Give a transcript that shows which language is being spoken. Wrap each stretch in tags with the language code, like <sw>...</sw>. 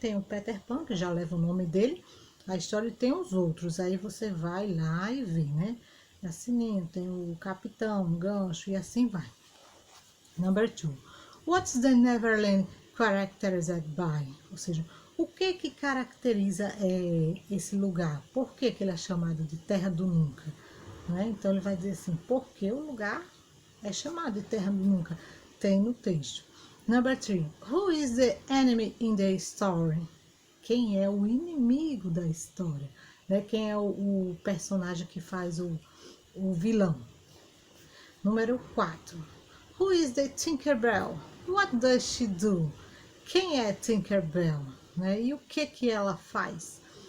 <pt>Tem o Peter Pan, que já leva o nome dele, a história tem os outros, aí você vai lá e vê, né? A Sininho, tem o Capitão, o Gancho e assim vai.</pt> <en>Number 2. What's the Neverland characterized by?</en> <pt>Ou seja, o que caracteriza esse lugar? Por que ele é chamado de Terra do Nunca? Né? Então, ele vai dizer assim, porque o lugar é chamado de Terra do Nunca. Tem no texto.</pt> <en>Number 3. Who is the enemy in the story?</en> <pt>Quem é o inimigo da história? Né? Quem é o personagem que faz o vilão? Número 4.</pt> <en>Who is the Tinkerbell? What does she do?</en> <pt>Quem é Tinkerbell? Né? E o que ela faz?</pt>